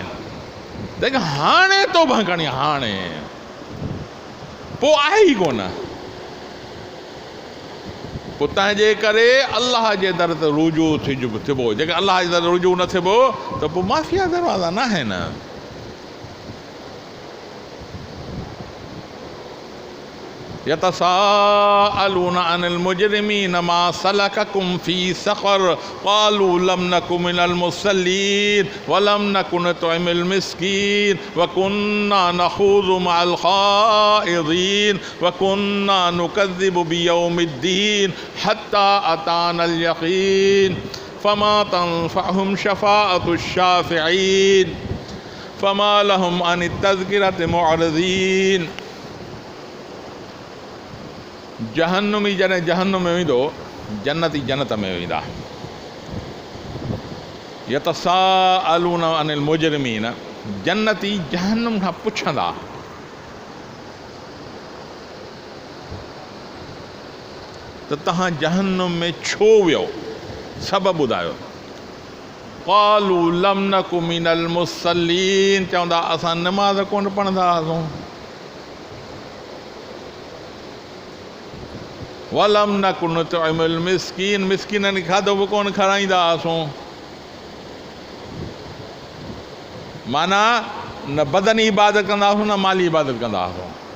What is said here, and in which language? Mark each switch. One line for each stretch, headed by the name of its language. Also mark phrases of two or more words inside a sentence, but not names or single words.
Sindhi: देख हाणे तौबा करणी, हाणे पोइ आहे ई कोन। पोइ तंहिंजे करे अलाह जे दर ते रुजू थिबो। जेकर अलाह जे दर रुजू न थिबो त पोइ माफ़िया दरवाज़ा न आहिनि।
Arabic: يتساءلون عن المجرمين ما سلككم في سقر قالوا لم نك من المصلين ولم نك نطعم المسكين وكنا نخوض مع الخائضين وكنا نكذب بيوم الدين حتى أتانا اليقين فما تنفعهم شفاعة الشافعين فما لهم عن التذكرة معرضين.
Sindhi: जहन्नुमी जॾहिं जहन्नुम में वेंदो, जन्नती जन्नत में वेंदा।
Arabic: يتساءلون عن المجرمين,
Sindhi: जन्नती जहन्नुम खां पुछंदा त तव्हां जहन्नुम में छो वियो, सबबु ॿुधायो।
Arabic: قالوا لم نك من المصلين,
Sindhi: चवंदा असां नमाज़ कोन पढ़ंदा हुआसीं।
Arabic: ولم نك نطعم المسكين,
Sindhi: मिस्कीननि खे खाधो बि कोन खाराईंदा हुआसीं। माना न बदनी इबादत कंदा हुआसीं, न माली इबादत कंदा हुआसीं।